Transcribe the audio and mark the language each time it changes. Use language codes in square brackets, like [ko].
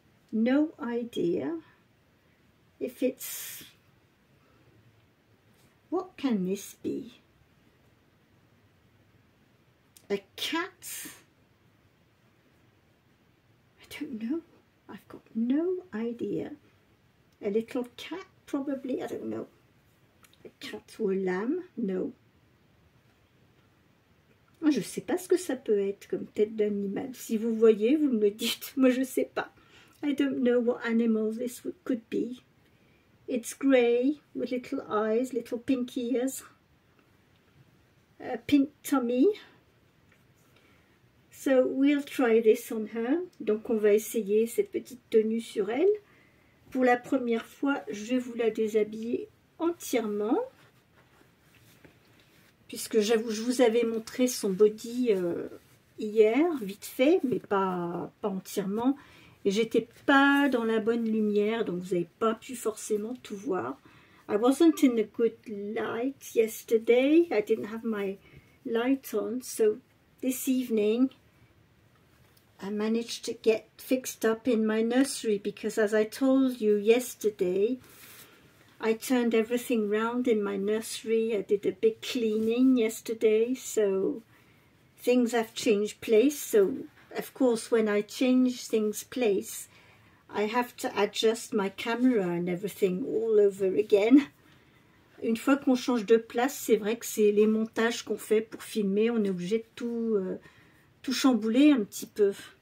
[en] No idea. If it's, what can this be? A cat? I don't know. I've got no idea. A little cat probably, I don't know. A cat or a lamb? No. [fr] Je ne sais pas ce que ça peut être comme tête d'animal. Si vous voyez, vous me le dites. Moi, je ne sais pas. [en] I don't know what animal this could be. It's grey with little eyes, little pink ears, a pink tummy. So we'll try this on her. [fr] Donc on va essayer cette petite tenue sur elle. Pour la première fois, je vais vous la déshabiller entièrement. Puisque j'avoue, je vous avais montré son body hier, vite fait, mais pas entièrement. Et j'étais pas dans la bonne lumière, donc vous n'avez pas pu forcément tout voir. [en] I wasn't in a good light yesterday. I didn't have my light on, so this evening I managed to get fixed up in my nursery because, as I told you yesterday, I turned everything round in my nursery. I did a big cleaning yesterday, so things have changed place. So, of course, when I change things place, I have to adjust my camera and everything all over again. [fr] Une fois qu'on change de place, c'est vrai que c'est les montages qu'on fait pour filmer. On est obligé de tout chambouler un petit peu.